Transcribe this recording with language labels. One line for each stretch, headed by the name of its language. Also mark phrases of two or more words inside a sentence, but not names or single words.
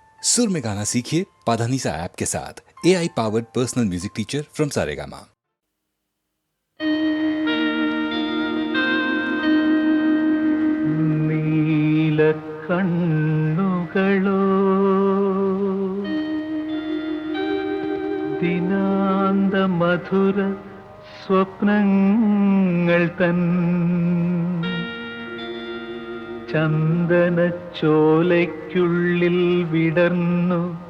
Hindi: सुर में गाना सीखिए पाधानीसा ऐप के साथ।
English: AI powered personal music teacher from
Hindi: सारेगामा।
Malayalam: നീല കണ്ണുകളോ ദിനാന്ത മധുര സ്വപ്നങ്ങൾ തൻ ചന്ദനച്ചോലയ്ക്കുള്ളിൽ വിടർന്നു